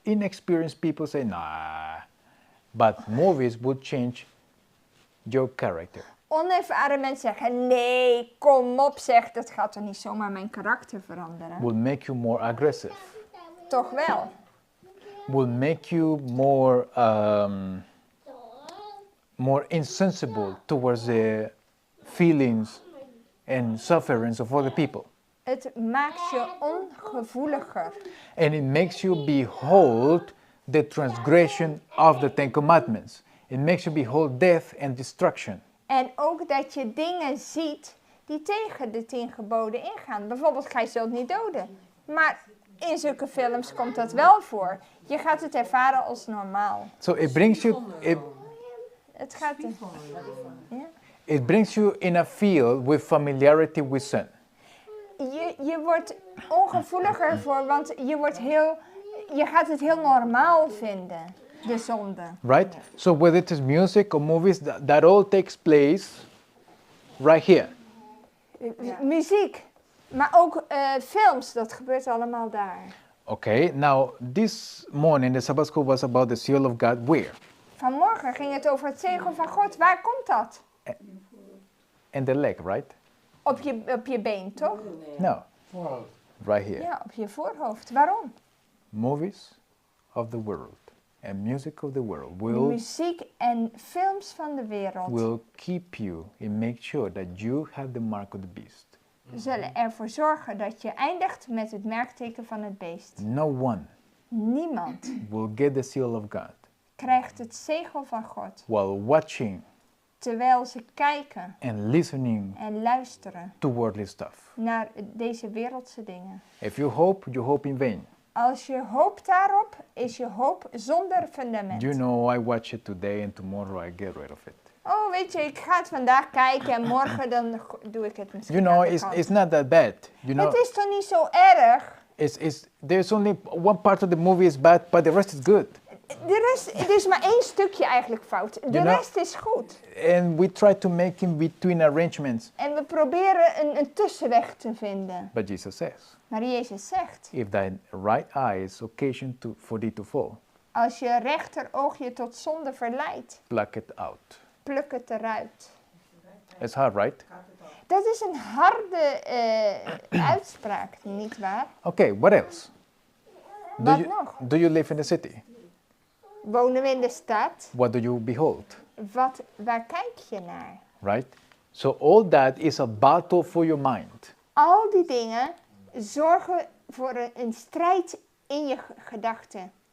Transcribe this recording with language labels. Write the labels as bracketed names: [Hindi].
[English] Inexperienced people say, nah, but movies would change your character. [Dutch] Onervaren mensen zeggen, nee, kom op zeg, dat gaat toch niet zomaar mijn karakter veranderen? [English] Will make you more aggressive. [Dutch] Toch wel. [English] Will make you more insensible towards the feelings and sufferings of other people. [Dutch] Het maakt je ongevoeliger. [English] And it makes you behold the transgression of the Ten Commandments. It makes you behold death and destruction. [Dutch] En ook dat je dingen ziet die tegen de 10 geboden ingaan. Bijvoorbeeld, gij zult niet doden. Maar in zulke films komt dat wel voor. Je gaat het ervaren als normaal. [English] So it brings you [Dutch] Het gaat ja? [English] it brings you in a field with familiarity with sin. [Dutch] Je wordt ongevoeliger voor, want je gaat het heel normaal vinden, de zonde. [English] Right? So whether it is music or movies, that all takes place right here. [Dutch] Muziek, maar ook films, dat gebeurt allemaal daar. [English] Okay, now this morning the Sabbath school was about the seal of God. Where? [Dutch] Vanmorgen ging het over het zegel van God. Waar komt dat? [English] And the leg, right? [Dutch] Op je been, toch? [English] No, [Dutch] Voorhoofd. [English] right here. [Dutch] Ja, op je voorhoofd. Waarom? [English] Movies of the world and music of the world [Dutch] De [English] will [Dutch] muziek en films van de wereld [English] keep you and make sure that you have the mark of the beast. [Dutch] zullen ervoor zorgen dat je eindigt met het merkteken van het beest. [English] No one [Dutch] Niemand [English] will get the seal of God [Dutch] krijgt het zegel van God [English] while watching [Dutch] terwijl ze kijken [English] and listening [Dutch] en luisteren [English] to worldly stuff. [Dutch] naar deze wereldse dingen. [English] If you hope in vain. [Dutch] Als je hoopt daarop, is je hoop zonder fundament. [English] You know, I watch it today and tomorrow I get rid of it. [Dutch] Oh, weet je, ik ga het vandaag kijken en morgen dan doe ik het misschien [English] You know, [Dutch] aan de kant. [English] it's not that bad. You know, [Dutch] Het is toch niet zo erg? [English] There's only one part of the movie is bad, but the rest is good. [Dutch] Er is maar één stukje eigenlijk fout. De [English] You know- [Dutch] rest is goed. [English] And we try to make in between arrangements. [Dutch] En we proberen een tussenweg te vinden. [English] But Jesus says, [Dutch] Maar Jezus zegt, [English] if thy right eye is occasion for thee to fall, [Dutch] als je rechteroog je tot zonde verleidt, [English] pluck it out. [Dutch] pluk het eruit. [English] It's hard, right? [Dutch] Dat is een harde uitspraak, niet waar? [English] Okay, what else? [Dutch] Wat nog? [English] Do you live in the city? [Dutch] Wonen we in de stad? [English] What do you behold? [Dutch] Waar kijk je naar? [English] Right? So all that is a battle for your mind. [Dutch] Al die dingen zorgen voor een strijd in je gedachten.